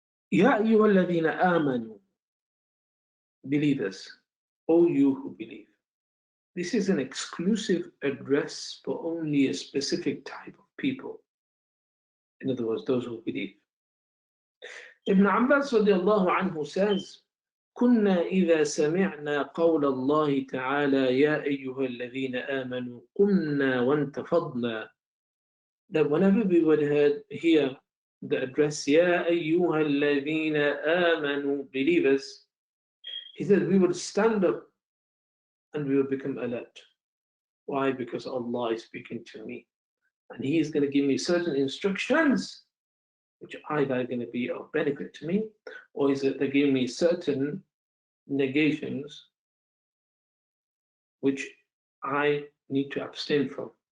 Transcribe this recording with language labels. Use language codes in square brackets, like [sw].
[ar] Ya ayyuha alladhina amanu, [en] believers, O you who believe. This is an exclusive address for only a specific type of people. In other words, those who believe. Ibn Abbas radiallahu anhu says, [ar] كنا إذا سمعنا قول الله تعالى يا أيها الذين آمنوا قمنا وانتفضنا. [en] That whenever we would hear the address [ar] يا أيها الذين آمنوا, [en] believers, he said we would stand up and we would become alert. Why? Because Allah is speaking to me, and He is going to give me certain instructions which either are going to be of benefit to me, or is it they're giving me certain negations which I need to abstain from.